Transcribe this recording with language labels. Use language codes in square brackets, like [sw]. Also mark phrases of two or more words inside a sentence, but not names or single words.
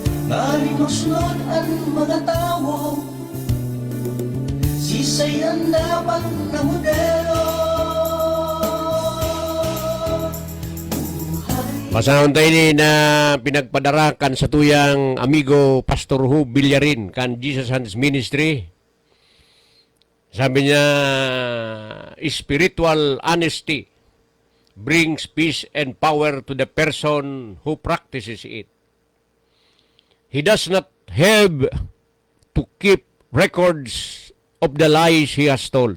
[bik] Ngunit magsunod ang mga tao, sisay ang dapat na modelo. Pasahon tayo ni na pinagpadarakan sa tuyang amigo Pastor Hub Villarin kan Jesus Hands Ministry. Sabi niya, [en] spiritual honesty brings peace and power to the person who practices it. He does not have to keep records of the lies he has told.